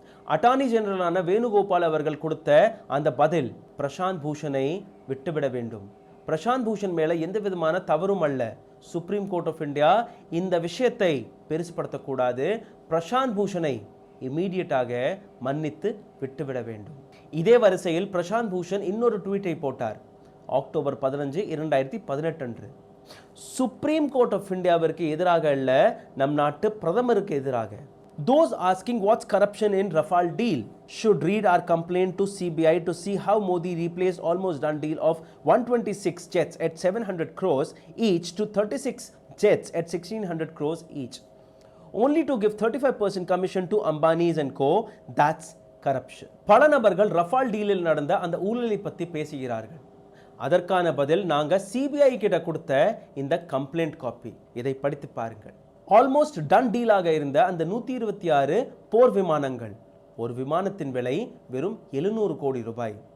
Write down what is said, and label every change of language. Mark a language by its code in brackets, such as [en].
[ta] Attorney ஜெனரலான Venugopal அவர்கள் கொடுத்த அந்த பதில், பிரசாந்த் பூஷனை விட்டுவிட வேண்டும், பிரசாந்த் பூஷன் மேல எந்த விதமான தவறும் அல்ல, சுப்ரீம் கோர்ட் ஆஃப் இந்தியா இந்த விஷயத்தை பெருசுபடுத்தக்கூடாது, பிரசாந்த் பூஷனை இமீடியட்டாக மன்னித்து விட்டுவிட வேண்டும். இதே வரிசையில் பிரசாந்த் பூஷன் இன்னொரு ட்வீட்டை போட்டார். அக்டோபர் 15, 2018 அன்று சுப்ரீம் கோர்ட் ஆஃப் இந்தியாவிற்கு எதிராக அல்ல, நம் நாட்டு பிரதமருக்கு எதிராக. [en] Those asking what's corruption in Rafale deal should read our complaint to CBI to see how Modi replaced almost done deal of 126 jets at 700 crores each to 36 jets at 1600 crores each, only to give 35% commission to Ambanis and co. That's corruption. [ta] பல நபர்கள் Rafael டீலில் நடந்த அந்த ஊழலை பற்றி பேசுகிறார்கள். அதற்கான பதில் நாங்க சிபிஐ கிட்ட கொடுத்த இந்த கம்ப்ளைண்ட் காப்பி. இதை படித்து பாருங்கள். ஆல்மோஸ்ட் டன் டீலாக இருந்த அந்த 126 போர் விமானங்கள், ஒரு விமானத்தின் விலை வெறும் 700 கோடி ரூபாய்.